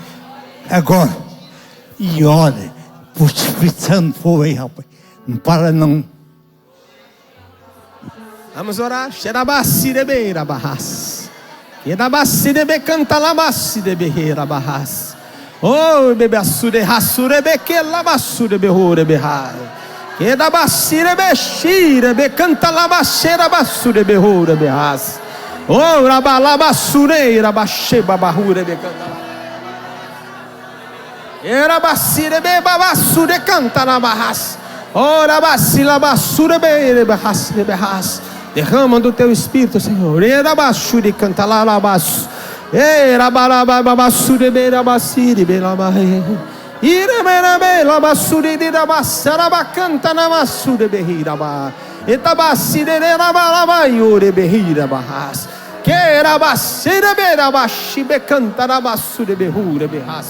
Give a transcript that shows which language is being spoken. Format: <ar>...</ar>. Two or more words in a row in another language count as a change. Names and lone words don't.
<pt>E olha, por Espírito Santo foi, rapaz. Não para não. Vamos orar. Oh, bebê assure, rassure, beque, lavassure, berrure, berrar. Que da bassire, bexire, becanta, lavacheira, bassure, berrure, berras. Oh, rabalabassure, rabacheba, barrure, becanta. Era bassire, beba, bassure, canta, lavarras. Oh, rabacila, bassure, bebe, berras, berras. Derrama do teu espírito, Senhor. Era bassure, canta, lavas. Era balabassure, beira, bassire, bela, barre. Ira, bela, bela, bassure, dira, bassara, bacanta, namassure, berrira, ba. Etabassire, era balabaiure, berrira, barras. Que era bassire, beira, baxibe, canta, nabassure, berrura, berras.</pt>